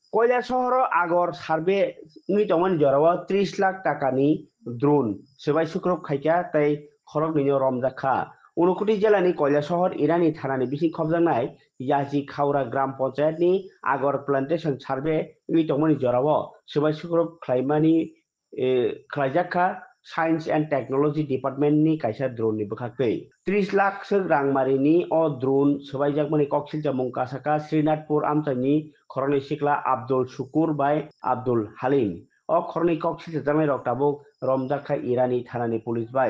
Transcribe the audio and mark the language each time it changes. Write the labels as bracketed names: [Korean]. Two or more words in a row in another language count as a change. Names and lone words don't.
[Kok Borok] কৈলাসহর আগর সার্ভে তমন জরাও 30 লাখ টাকানি দ্রোন সেবাই সুক্রব খাইকা তাই খরক নিন রমজাখা ঊনকোটি জেলানি কৈলাসহর ইরানি থানানি বিসিং খবজানাই ইয়াজি খাউরা গ্রাম পঞ্চায়েতনি আগর [English] plantation survey [Kok Borok] তমন জরাও সেবাই সুক্রব খাইমানি খাইজাখা [English] Science and Technology Department [Kok Borok] कायसा द्रोननि बखाखै 30 लाख रांमारिनि अ द्रोन सबाइजाकमानि कक्सिलजा मुंकासाका श्रीनाथपुर आमचाइनि खरनि सिख्ला आब्दुल शुकुर बाय आब्दुल हालिम अ खरनि कक्सिलजा जानाय रक्ताबो रमजाखा इरानि थानानि पुलिस बाय